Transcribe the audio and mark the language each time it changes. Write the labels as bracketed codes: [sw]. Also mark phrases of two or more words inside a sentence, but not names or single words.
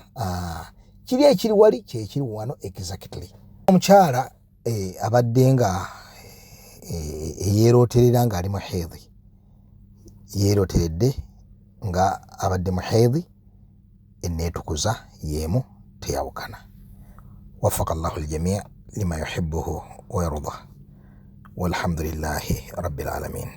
[lg] Kiri ekiri wali kyekiri wano exactly. Omukyala abadde nga yeeroterera ng'ali mu hedhi, yeeroteredde nga abadde mu hedhi, enneetukuza yeemu teyawukana. [ar] وفق الله الجميع لما يحبه ويرضاه. والحمد لله رب العالمين.